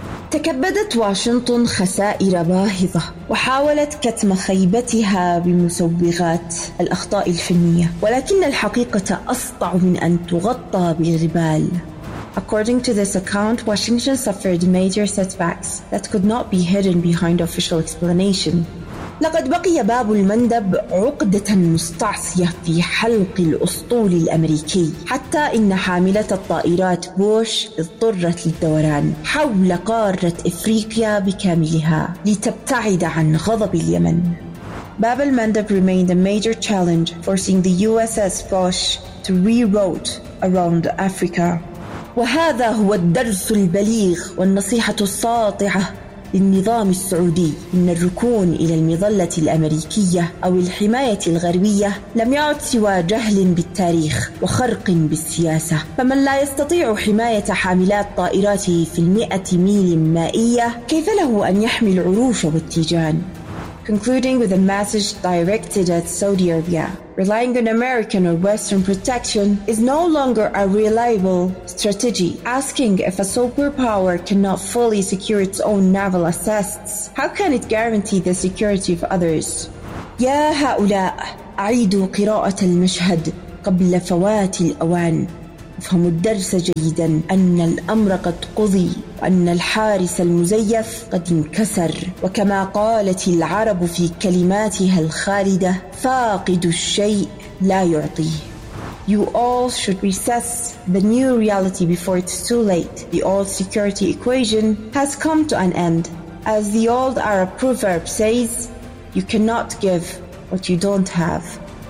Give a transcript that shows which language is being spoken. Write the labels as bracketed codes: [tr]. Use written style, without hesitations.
[ar] تكبدت واشنطن خسائر باهظة وحاولت كتم خيبتها بمسوغات الأخطاء الفنية، ولكن الحقيقة أسطع من أن تغطى بالغبال. [en] According to this account, Washington suffered major setbacks that could not be hidden behind official explanation. [ar] لقد بقي باب المندب عقدة مستعصية في حلق الأسطول الأمريكي، حتى إن حاملة الطائرات بوش اضطرت للدوران حول قارة إفريقيا بكاملها لتبتعد عن غضب اليمن. [en] باب المندب remained a major challenge, forcing the USS Bush to reroute around Africa. [ar] وهذا هو الدرس البليغ والنصيحة الساطعة للنظام السعودي، إن الركون إلى المظلة الأمريكية أو الحماية الغربية لم يعد سوى جهل بالتاريخ وخرق بالسياسة. فمن لا يستطيع حماية حاملات طائراته في 100 ميل مائية، كيف له أن يحمي العروش والتيجان؟ [en] concluding with a message directed at Saudi Arabia. Relying on American or Western protection is no longer a reliable strategy. Asking if a superpower cannot fully secure its own naval assets, how can it guarantee the security of others? [ar] يا هؤلاء أعيدوا قراءة المشهد قبل فوات الأوان. افهموا الدرس جيدا أن الأمر قد قضي وأن الحارس المزيف قد انكسر. وكما قالت العرب في كلماتها الخالدة فاقد الشيء لا يعطيه. [en] You all should reassess the new reality before it's too late. The old security equation has come to an end. As the old Arab proverb says, you cannot give what you don't have.